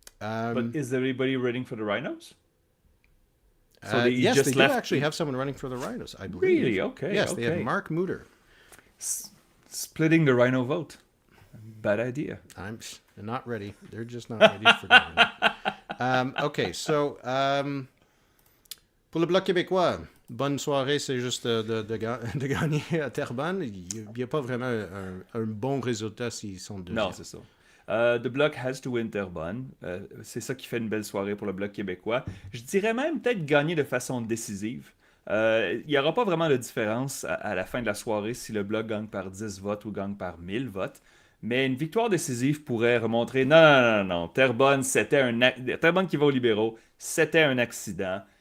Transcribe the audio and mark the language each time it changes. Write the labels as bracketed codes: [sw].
[en] But is everybody running for the Rhinos? So yes, just they do actually have someone running for the Rhinos, I believe. Really? Okay. Yes, okay. they have Mark Mutter. Splitting the Rhino vote. Bad idea. They're not ready. They're just not ready for government. [fr] Okay, so pour le Bloc québécois, bonne soirée, c'est juste de gagner à Terrebonne. Il n'y a pas vraiment un bon résultat s'ils sont deuxièmes. Non, c'est ça. [en] The Bloc has to win Terrebonne. [fr] C'est ça qui fait une belle soirée pour le Bloc québécois. Je dirais même peut-être gagner de façon décisive. Il n'y aura pas vraiment de différence à la fin de la soirée si le Bloc gagne par 10 votes ou gagne par 1000 votes. Mais une victoire décisive pourrait remontrer non. Terrebonne qui va aux libéraux, c'était un accident.